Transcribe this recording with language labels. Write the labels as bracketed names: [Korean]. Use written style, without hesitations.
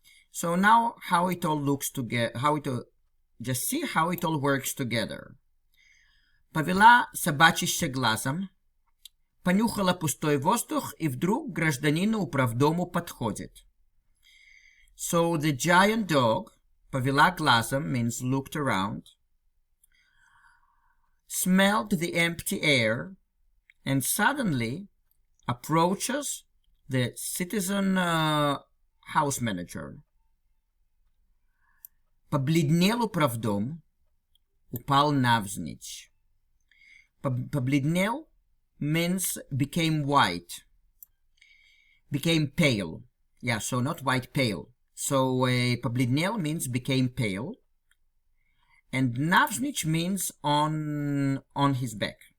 [English] So now, how it all looks together, just see how it all works together. [Russian] Повела собачище глазом, понюхала пустой воздух, и вдруг гражданину управдому подходит. [English] So the giant dog, [Russian] повела глазом [English] means looked around, smelled the empty air, and suddenly approaches the citizen house manager. [Russian] Побледнел управдом, упал навзничь. [English] Побледнел means became white, became pale. Yeah, so not white, pale. So побледнел means became pale, and навзничь means on his back.